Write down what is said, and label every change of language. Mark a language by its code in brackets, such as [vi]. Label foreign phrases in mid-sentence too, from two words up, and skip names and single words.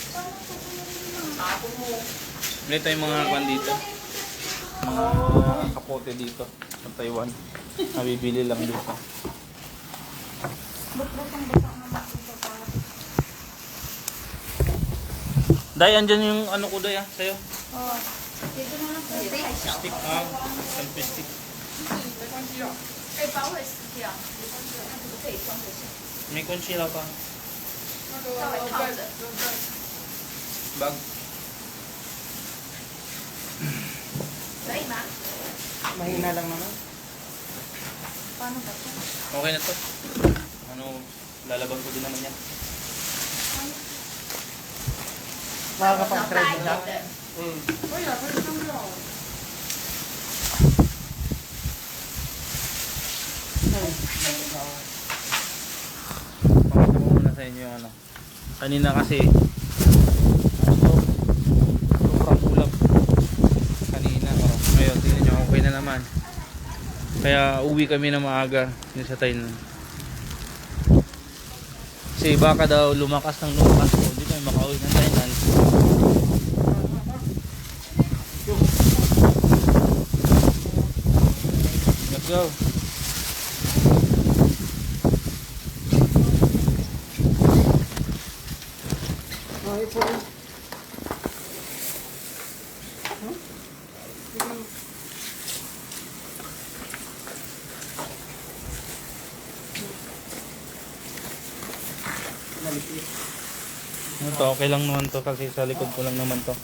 [tl] Ito yung mga kwan dito. Mga kapote dito sa Taiwan. Nabibili lang dito. Day, andyan yung ano ko, Day, sa'yo. [en] Stick, selfie stick. [zh] 没关系啊。背包会湿掉，没关系，那这个可以装得下， [tl] May concealer pa. [zh] 那个稍微套着。 [tl] Bag. [zh] 可以吗？ [tl] Mahina lang naman. Paano ba ito? Okay na to. Ano, lalaban ko din naman yan. Makakapag-try din siya. [zh] 的。可以啊，可以这样就好了。 [tl] Pakita ko muna sa inyo yung ano. Kanina kasi sobrang ulap. Kanina, oh. Ngayon, tingnan nyo, okay na naman. Kaya uwi kami na maaga dun sa Thailand. Kasi baka daw lumakas ng lumakas. So, di kami makauwi ng Thailand. [en] Let's go. [tl] Okay po. Ito, okay lang naman to kasi sa likod ko lang naman to.